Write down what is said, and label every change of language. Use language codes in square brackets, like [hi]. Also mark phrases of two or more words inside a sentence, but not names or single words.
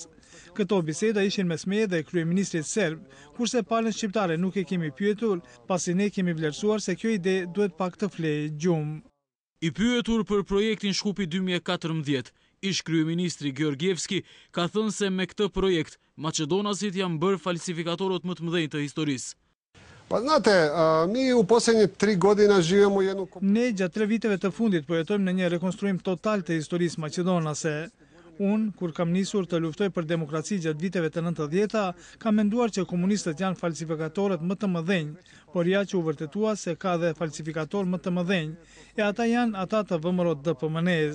[sq] Këto biseda ishin mes meje dhe kryeministrit serb, kurse palën shqiptare nuk e kemi pyetur, pasi ne kemi vlerësuar se kjo ide duhet pak të flejë gjumë. I pyetur për projektin Shkupi 2014, ish kryeministri Georgievski ka thënë se me këtë projekt maqedonasit janë bërë falsifikatorët më të mëdhenj të historisë. [hr] Pa znate, mi u posljednjih 3 godina živimo jednu... [sq] Ne gjatë 3 viteve të fundit po jetojmë në një rekonstruim total të historisë maqedonase. Unë, kur kam nisur të luftoj për demokraci gjatë viteve të 90-ta, kam menduar që komunistët janë falsifikatorët më të mëdhenj, por ja që u vërtetua se ka dhe falsifikator më të mëdhenj, e ata janë ata të VMRO DPMNE-s.